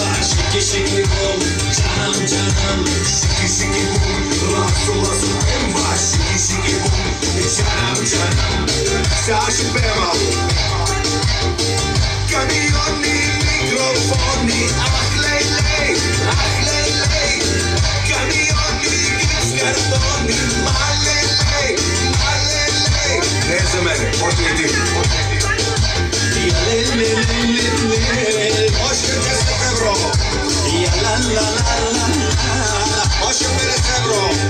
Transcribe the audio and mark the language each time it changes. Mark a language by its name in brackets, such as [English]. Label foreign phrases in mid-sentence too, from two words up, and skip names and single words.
[Bulgarian] Shiki shiki boom, janam janam. Shiki shiki boom, lasso lasso emba. Shiki shiki boom, janam janam. Сега ще пева. Камиони, микрофони, ах лей, ах лей. Камиони, гипс картони, малелей. Не за мене, още един. Още 10 евро. Още 50 евро.